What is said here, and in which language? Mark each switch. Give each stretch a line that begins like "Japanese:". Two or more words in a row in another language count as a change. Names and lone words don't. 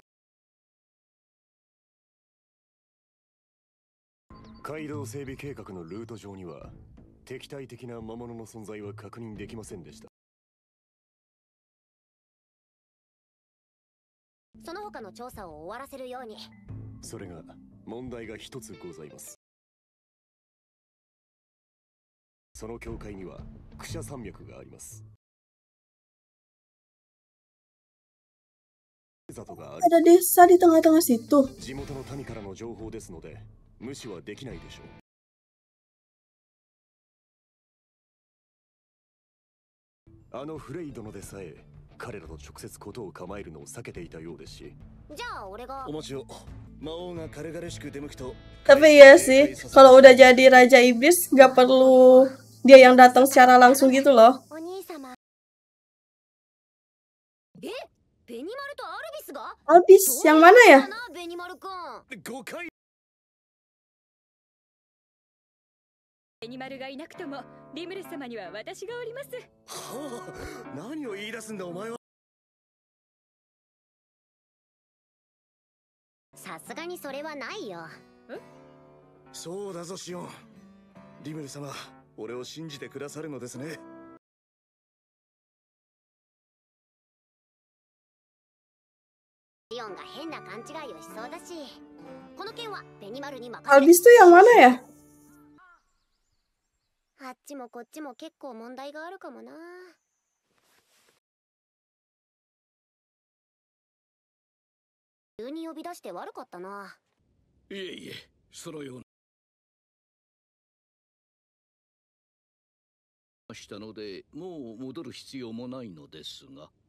Japanese: 街道整備計画のルート上には敵対的な魔物の存在は確認できませんでした。その他の調査を終わらせるように。それが問題が一つございます。その境界にはクシャ山脈があります。
Indonesian: Ada desa di tengah-tengah situ.
Japanese: 地元の民からの情報ですので無視はできないでしょう。あのフレイ殿でさえ彼らと直接事を構えるのを避けていたようですし。じゃあ俺が。お待ちを。魔王が軽々しく出向くと。
Indonesian: Tapi ya sih, kalau udah jadi Raja Iblis, nggak perlu dia yang datang secara langsung gitu loh.
Japanese: お兄様。ベニマルとアルビスが
Indonesian: Albis, yang mana ya?
Japanese: ベニマルくん。誤解。ベニマルがいなくともリムル様には私がおります。はあ、何を言い出すんだお前は。さすがにそれはないよ。そうだぞシオン。リムル様、俺を信じてくださるのですね。シオンが変な勘違いをしそうだし、この件はベニマルに任せ。
Indonesian: Albis tuh yang mana ya?
Japanese: あっちもこっちも結構問題があるかもな。急に呼び出して悪かったな。いえいえ、そのようなしたのでもう戻る必要もないのですが。